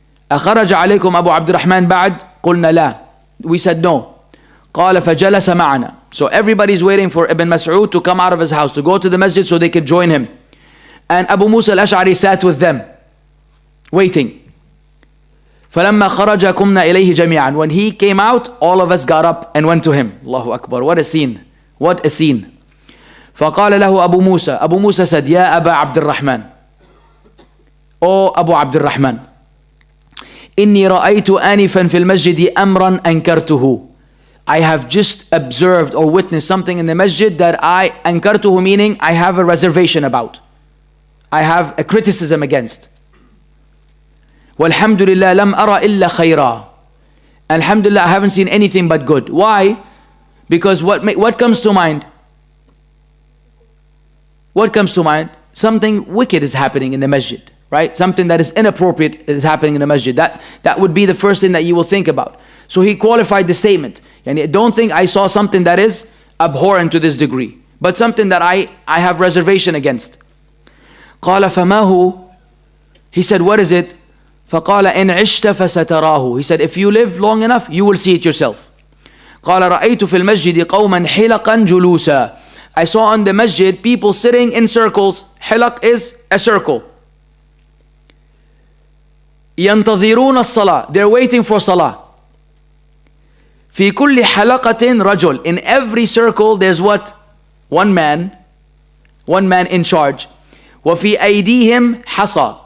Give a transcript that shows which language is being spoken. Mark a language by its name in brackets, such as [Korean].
[Arabic] أخرج عليكم أبو عبد الرحمن بعد؟ قلنا لا. [English] We said no. [Arabic] قال فجلس معنا. [English] So everybody's waiting for Ibn Mas'ud to come out of his house, to go to the masjid so they could join him. And Abu Musa al-Ash'ari sat with them, waiting. [Arabic] فلما خرج قمنا إليه جميعا. [English] When he came out, all of us got up and went to him. Allahu Akbar. What a scene. What a scene. [Arabic] فقال له أبو موسى. [English] Abu Musa said, [Arabic] يا أبا عبد الرحمن. [English] O Abu Abd al-Rahman, [Arabic] إني رأيت آنفا في المسجد أمرا أنكرته. [English] I have just observed or witnessed something in the masjid that I [Arabic] أنكرته, [English] meaning I have a reservation about. I have a criticism against. [Arabic] والحمد لله لم أرى إلا خيرا. [English] Alhamdulillah, I haven't seen anything but good. Why? Because what comes to mind? What comes to mind? Something wicked is happening in the masjid. Right? Something that is inappropriate is happening in the masjid. That would be the first thing that you will think about. So he qualified the statement. And don't think I saw something that is abhorrent to this degree, but something that I have reservation against. [Arabic] قال فما هو? [English] He said, what is it? [Arabic] فقال إن عشت فستراه. [English] He said, if you live long enough, you will see it yourself. [Arabic] قال رأيت في المسجد قوما حلقا جلوسا. [English] I saw on the masjid people sitting in circles. Hilaq is a circle. [Arabic] ينتظرون الصلاة. [English] They're waiting for salah. [Arabic] في كل حلقة رجل. [English] In every circle there's what? One man in charge. [Arabic] وفي أيديهم حصى.